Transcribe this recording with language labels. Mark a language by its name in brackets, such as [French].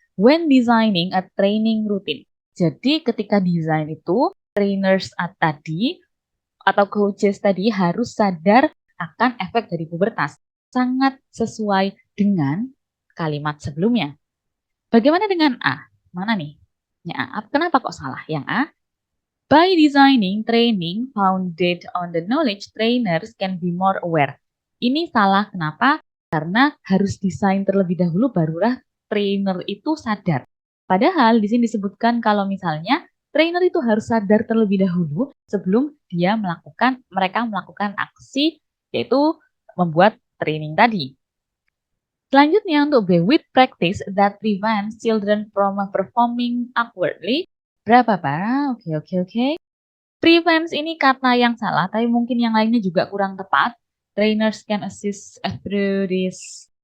[English] When designing a training routine. [Indonesian] Jadi ketika desain itu, trainers tadi atau coaches tadi harus sadar akan efek dari pubertas. Sangat sesuai dengan kalimat sebelumnya. Bagaimana dengan A? Mana nih? Ya, A. Kenapa kok salah? Yang A, [English] by designing training founded on the knowledge, trainers can be more aware. [Indonesian] Ini salah, kenapa? Karena harus desain terlebih dahulu barulah trainer itu sadar. Padahal di sini disebutkan kalau misalnya trainer itu harus sadar terlebih dahulu sebelum mereka melakukan aksi, yaitu membuat training tadi. Selanjutnya untuk B, [English] with practice that prevents children from performing awkwardly. [Indonesian] Berapa, Pak? Oke. Prevents ini kata yang salah, tapi mungkin yang lainnya juga kurang tepat. [English] Trainers can assist through this.